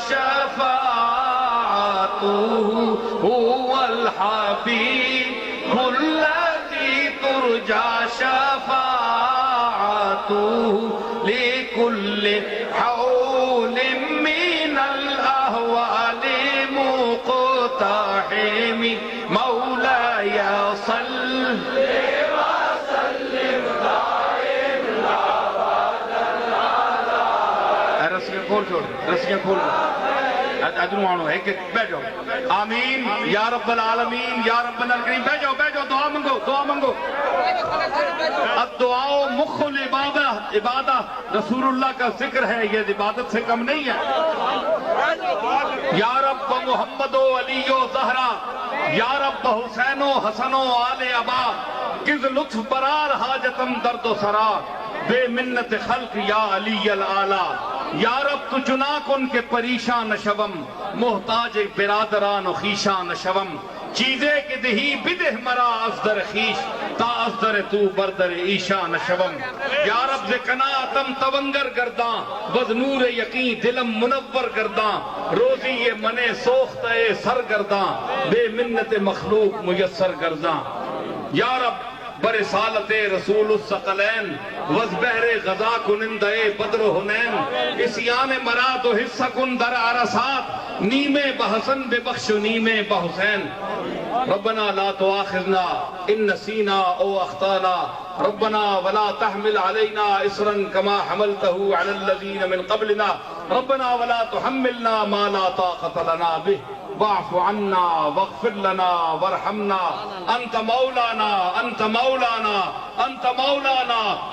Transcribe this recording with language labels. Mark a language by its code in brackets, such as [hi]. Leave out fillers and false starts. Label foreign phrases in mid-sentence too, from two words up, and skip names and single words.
[ar] شفاعته هو الحبيب الذي ترجى شفاعته لكل حول من الأهوال مقتحم مولاي صل [pa] رسیاں کھول چھوڑ رسیاں کھول ادھروں آنو [ur] ہے کہ بیٹھ جاؤ [ar] آمین یا رب العالمین یا رب الکریم [ur] بیٹھ جاؤ [pa] دعا منگو [ar] الدعاء مخ العبادہ [ur] رسول اللہ کا ذکر ہے یہ عبادت سے کم نہیں ہے [fa] یا رب محمد و علی و زہرا یا رب حسین و حسن و آل ابا کز لطف برار حاجتم درد و سرا بے منت خلق [ar] یا علی العالی [fa] یا رب تو چنا کن کے پریشان نشوم محتاج برادران و خیشان نشوم چیزے کے دہی بدہ مرا ازدر خیش تا ازدر تو بردر ایشان نشوم یا رب ز قناعتم تونگر گرداں بز نور یقین دلم منور گرداں روزی یہ من سوخت سر گرداں بے منت مخلوق میسر گرداں یا رب برسالت رسول الثقلین وز بحر غزا کنندہ بدر حنین اسیان مراد و حصہ کن در عرصات نیمے بحسن بے بخش و نیمے بحسین [ar] ربنا لا تواخذنا ان نسینا او اخطانا ربنا ولا تحمل علينا اسرا كما حملته على الذين من قبلنا ربنا ولا تحملنا ما لا طاقة لنا به واعف عنا واغفر لنا وارحمنا انت مولانا انت مولانا انت مولانا